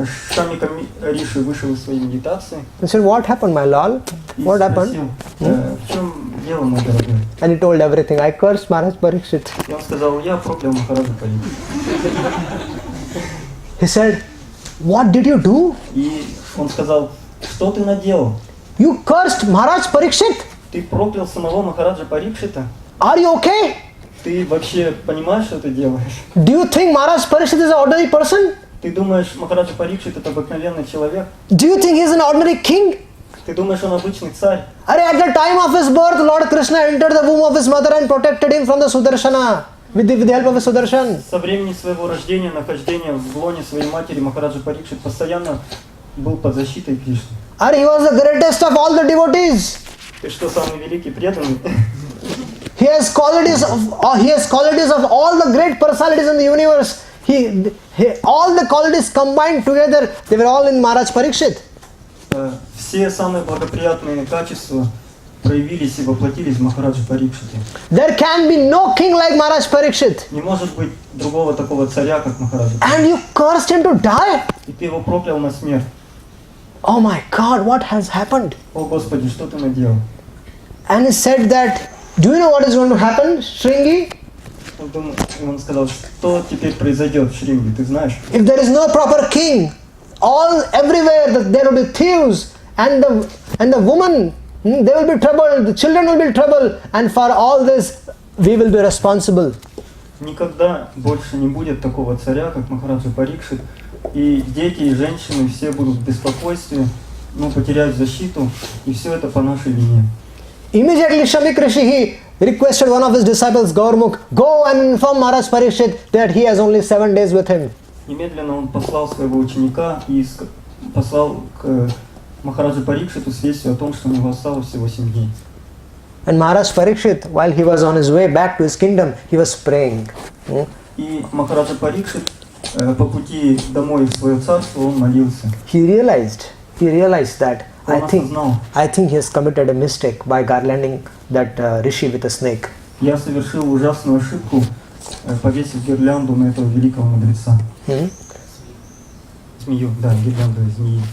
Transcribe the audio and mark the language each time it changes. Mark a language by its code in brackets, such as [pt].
[ru] Шамика Риши вышел из своей медитации. [en] He said, what happened, my lord? What happened? [ru] В чем дело, мой дорогой? [en] And he told everything. I cursed Maharaj Parikshit. [ru] И он сказал, я проклял Махараджа Парикшита. [en] He said, what did you do? [ru] И он сказал, что ты наделал? [en] You cursed Maharaj Parikshit? [ru] Ты проклял самого Махараджа Парикшита? [en] Are you okay? [ru] Ты вообще понимаешь, что ты делаешь? [en] Do you think Maharaj Parikshit is an ordinary person? [ru] Ты думаешь, Махараджа Парикшит это обыкновенный человек? [en] Do you think he is an ordinary king? [ru] Ты думаешь, он обычный царь? [en] At the time of his birth, Lord Krishna entered the womb of his mother and protected him from the Sudarshana with the help of his Sudarshan. [ru] Со времени своего рождения, нахождения в лоне своей матери, Махараджа Парикшит постоянно был под защитой Кришны. [en] He was the greatest of all the devotees. [ru] Ты что, самый великий преданный? [en] He has qualities of all the great personalities in the universe. All the qualities combined together, they were all in Maharaj Parikshit. [ru] Все самые благоприятные качества проявились и воплотились в Махараджа Парикшите. [en] There can be no king like Maharaj Parikshit. [ru] Не может быть другого такого царя, как Махараджа. [en] And you cursed him to die? [ru] И ты его проклял на смерть. [en] Oh my God, what has happened? [ru] О Господи, что ты наделал? [en] And he said that, do you know what is going to happen, Shringi? [ru] Он сказал, что теперь произойдет в Шримаде, ты знаешь? [en] If there is no proper king, everywhere there will be thieves, and the woman, they will be troubled, the children will be in trouble, and for all this we will be responsible. [ru] Никогда больше не будет такого царя, как Махараджа Парикшит, и дети, и женщины все будут в беспокойстве, потеряют защиту, и все это по нашей вине. [en] Immediately Shamik Rishi, he requested one of his disciples, Gaurmukh, go and inform Maharaj Parikshit that he has only 7 days with him. [ru] Немедленно он послал своего ученика и послал к Махараджу Парикшиту с вестью о том, что у него осталось всего 7 дней. [en] And Maharaj Parikshit, while he was on his way back to his kingdom, he was praying. [ru] И Махараджа Парикшит по пути домой в свое царство он молился. [en] He realized that [ru] Он осознал, [en] I think he has committed a mistake by garlanding that rishi with a snake. [ru] я совершил ужасную ошибку, повесив гирлянду на этого великого мудреца. Змею, да, гирлянду из змеи.